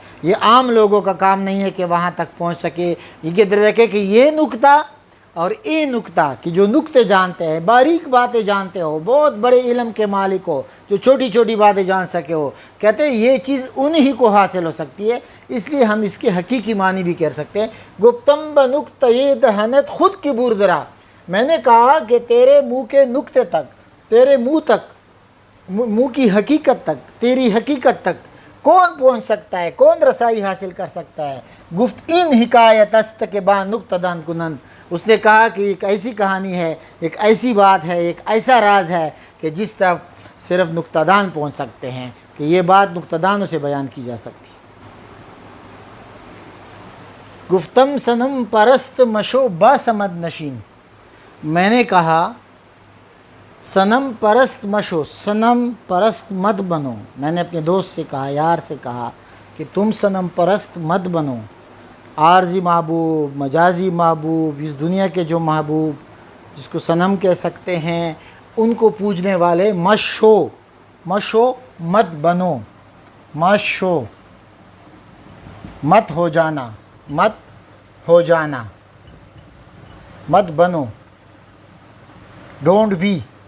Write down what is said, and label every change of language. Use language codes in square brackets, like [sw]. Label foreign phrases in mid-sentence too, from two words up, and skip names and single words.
[ur] یہ عام لوگوں کا کام نہیں ہے کہ وہاں تک پہنچ سکے، یہ دیکھے کہ یہ نکتہ اور یہ نکتہ کہ جو نکتے جانتے ہیں، باریک باتیں جانتے ہو، بہت بڑے علم کے مالک ہو، جو چھوٹی چھوٹی باتیں جان سکے ہو، کہتے ہیں یہ چیز انہی کو حاصل ہو سکتی ہے، اس لیے ہم اس کے حقیقی معنی بھی کہہ سکتے ہیں۔ [fa] گفتم بنکتہ دہنت خود کی بردرا، [ur] میں نے کہا کہ تیرے منہ کے نکتے تک، تیرے منہ تک، منہ کی حقیقت تک، تیری حقیقت تک کون پہنچ سکتا ہے، کون رسائی حاصل کر سکتا ہے۔ [fa] گفت ان حکایت است کے با نکتہ دان کنند، [ur] اس نے کہا کہ ایک ایسی کہانی ہے، ایک ایسی بات ہے، ایک ایسا راز ہے کہ جس تک صرف نکتہ دان پہنچ سکتے ہیں، کہ یہ بات نکتہ دانوں سے بیان کی جا سکتی ہے۔ [fa] گفتم صنم پرست مشو با سمد نشین، [ur] میں نے کہا صنم پرست مشو، صنم پرست مت بنو۔ میں نے اپنے دوست سے کہا، یار سے کہا کہ تم صنم پرست مت بنو، عارضی محبوب، مجازی محبوب، اس دنیا کے جو محبوب جس کو صنم کہہ سکتے ہیں، ان کو پوجنے والے مشو مت بنو، مشو مت ہو جانا، مت بنو، [en] don't be.